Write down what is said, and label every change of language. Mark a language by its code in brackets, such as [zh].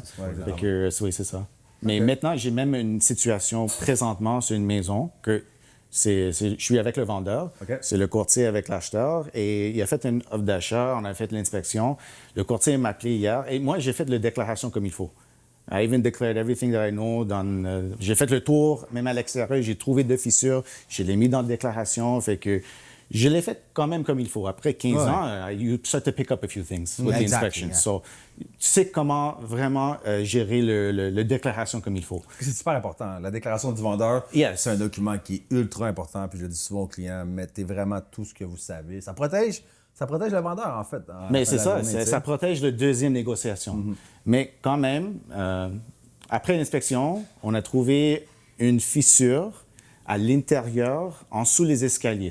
[fr] c'est ça. Ouais, Fait que, oui, c'est ça. Mais maintenant, j'ai même une situation présentement sur une maison que je suis avec le vendeur, OK. c'est le courtier avec l'acheteur, et il a fait une offre d'achat, on a fait l'inspection. Le courtier m'a appelé hier, et moi, j'ai fait la déclaration comme il faut. [en] I even declared everything that I know. [fr] J'ai fait le tour, même à l'extérieur, j'ai trouvé 2 fissures, je l'ai mis dans la déclaration, fait que je l'ai fait quand même comme il faut. Après 15 ans, [en] you start to pick up a few things with the Exactly, yeah. [fr] So, tu sais comment vraiment gérer le déclaration comme il faut. C'est super important. La déclaration du vendeur, [en] Yes. [fr] c'est un document qui est ultra important. Puis je le dis souvent aux clients, mettez vraiment tout ce que vous savez. Ça protège le vendeur, en fait. Mais c'est ça, ça protège la deuxième négociation. Mais quand même, après l'inspection, on a trouvé une fissure à l'intérieur, en dessous les escaliers.